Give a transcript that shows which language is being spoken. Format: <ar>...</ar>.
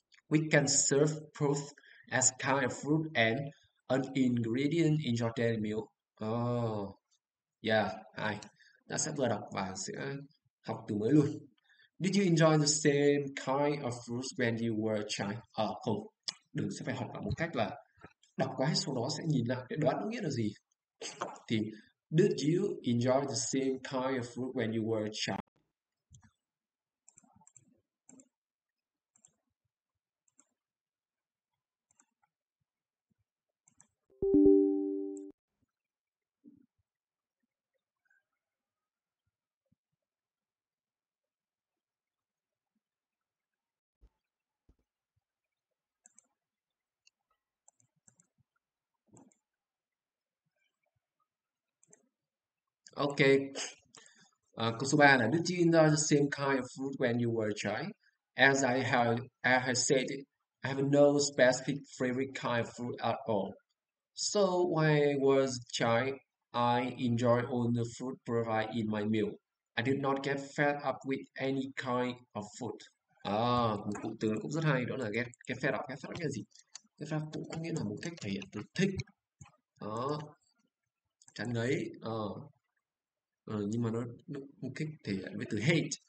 <en>We can serve both as kind of fruit and an ingredient in your daily meal. Oh, yeah, hay.</en> <vi>Ta sẽ vừa đọc và sẽ học từ mới luôn.</vi> <en>Did you enjoy the same kind of fruits when you were a child?</en> <vi>Không, đừng sẽ phải học cả một cách là đọc qua hết sau đó sẽ nhìn lại để đoán nghĩa là gì.</vi> <en>Thì did you enjoy the same kind of fruit when you were a child? Okay.</en> <vi>Câu số 3 là</vi> <en>Did you enjoy the same kind of fruit when you were a child? As I have said, I have no specific favorite kind of fruit at all. So when I was a child, I enjoyed all the fruit provided in my meal. I did not get fed up with any kind of food.</en> <vi>Một cụm từ cũng rất hay, đó là get fed up. Get fed up là gì? Get fed up cũng có nghĩa là một cách thể hiện từ thích. Đó, chán ngấy. Nhưng mà nó một cách thể hiện với từ hate.</vi>